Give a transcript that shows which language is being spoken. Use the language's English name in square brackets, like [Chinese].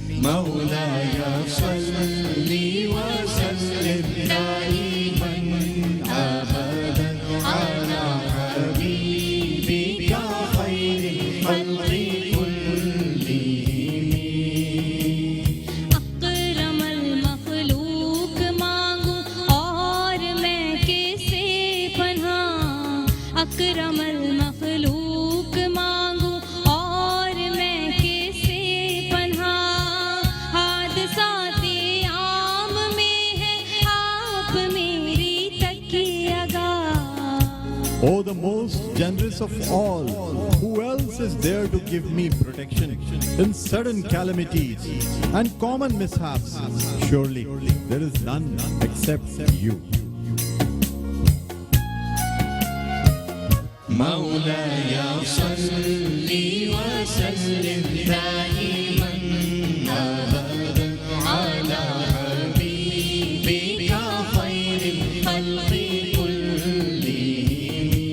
[Arabic] مولاي صل وسلم دائما أبدا على حبيبك خير الخلق كلهم [Urdu] اکرم المخلوق مانگوں اور میں کسے پناہ اکرم المخلوق مانگوں اور میں کسے پناہ حادثات عام میں ہے آپ میری تکیہ گاہ [English] Oh, the most generous of all, who else is there to give me protection in sudden calamities and common mishaps? Surely there is none except you. [Arabic] مولاي صل وسلم دائما أبدا على حبيبك خير الخلق كلهم